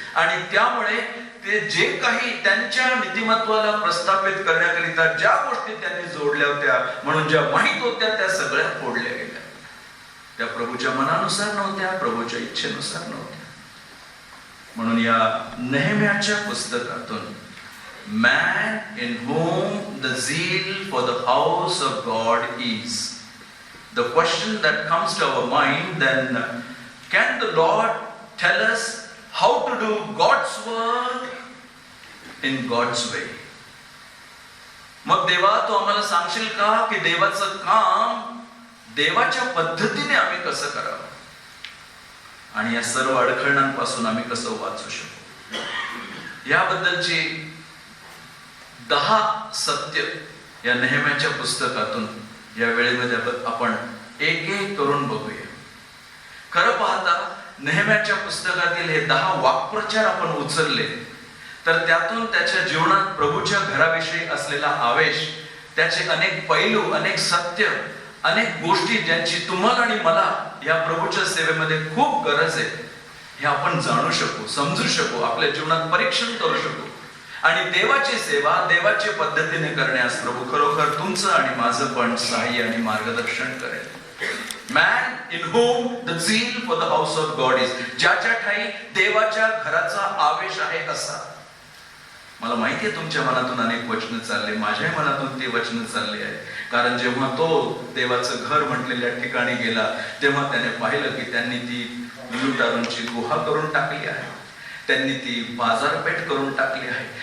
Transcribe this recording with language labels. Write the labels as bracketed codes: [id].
[mr] आणि त्यामुळे ते जे काही त्यांच्या नीतिमत्वाला प्रस्थापित करण्याकरिता ज्या गोष्टी त्यांनी जोडल्या होत्या, म्हणून ज्या माहित होत्या, त्या सगळ्या फोडल्या गेल्या. त्या प्रभूच्या मनानुसार नव्हत्या, प्रभूच्या इच्छेनुसार नव्हत्या. म्हणून या नेहेम्याच्या पुस्तकातून [en] man in whom the zeal for the house of God is, the question that comes to our mind then, can the Lord tell us how to do God's work in God's way? [mr] मग देवा, तू आम्हाला सांगशील का की देवाचं काम देवाच्या पद्धतीने आम्ही कसं करावं आणि या सर्व अडखळणांपासून आम्ही कसं वाचू शकू? याबद्दलची 10 सत्य या नेहेम्याच्या पुस्तकातून या वेळेमध्ये आपण एक एक करून बघूया. खरं पाहता नेहेम्याच्या पुस्तकातील हे 10 वाक्प्रचार आपण उचलले तर त्यातून त्याच्या जीवनात प्रभूच्या घराविषयी असलेला आवेश, त्याचे अनेक पैलू, अनेक सत्य, अनेक गोष्टी ज्यांची तुम्हाला आणि मला या प्रभूच्या सेवेमध्ये खूप गरज आहे, हे आपण जाणू शकू, समजू शकू, आपल्या जीवनात परीक्षण करू शकू आणि देवाची सेवा देवाच्या पद्धतीने करण्यास प्रभू खरोखर तुमचं आणि माझं पण सहाय्य आणि मार्गदर्शन करेल. [en] Man in whom the zeal for the house of God is, [mr] ज्याच्या ठाई देवाच्या घराचा आवेश आहे असा. मला माहिती आहे तुमच्या मनातून अनेक वचन चालले, माझ्या मनातून ते वचन चालले आहे. कारण जेव्हा तो देवाचं घर म्हटलेल्या ठिकाणी गेला तेव्हा त्याने पाहिलं की त्यांनी ती लुटारूंची गुहा करून टाकली आहे, त्यांनी ती बाजारपेठ करून टाकली आहे.